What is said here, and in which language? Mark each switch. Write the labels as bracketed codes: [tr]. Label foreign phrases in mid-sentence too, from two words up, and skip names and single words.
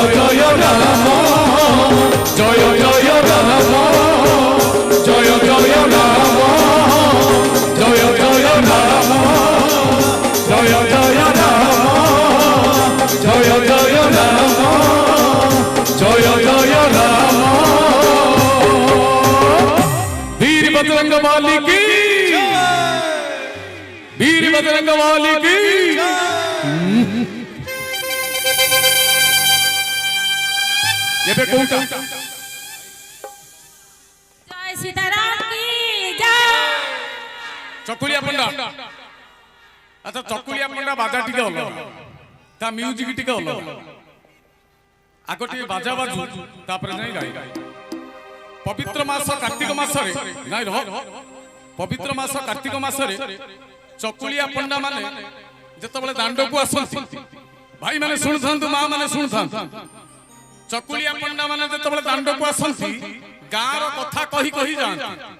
[bn] জয় রাম জয় জয় রাম জয় জয় রাম জয় জয় রাম জয় জয় রাম জয় জয় রাম জয় জয় রাম [hi] वीर बजरंग वाली की वीर बजरंग वाली की [or] ଏବେ କୋଉଟା [hi] जय सीताराम की जय [or] ଚକୁଳିଆ ପଣ୍ଡା ଆଚ୍ଛା ଚକୁଳିଆ ପଣ୍ଡା ବାଜା ଟିକେ ଅଲଗା ତା ମ୍ୟୁଜିକ ଟିକେ ଅଲଗା ଆଗ ଟିକେ ବାଜା ବାଜୁ ତାପରେ ଯାଇ ଗାଇ ପବିତ୍ର ମାସ କାର୍ତ୍ତିକ ମାସରେ ନାଇଁ ରହ ପବିତ୍ର ମାସ କାର୍ତ୍ତିକ ମାସରେ ଚକୁଳିଆ ପଣ୍ଡା ମାନେ ଯେତେବେଳେ ଦାଣ୍ଡକୁ ଆସନ୍ତି ଭାଇ ମାନେ ଶୁଣୁଥାନ୍ତୁ ମା ମାନେ ଶୁଣୁଥାନ୍ତୁ ଚକୁଳିଆ ପଣ୍ଡା ମାନେ ଯେତେବେଳେ ଦାଣ୍ଡକୁ ଆସନ୍ତି ଗାଁର କଥା କହି କହି ଯାଆନ୍ତି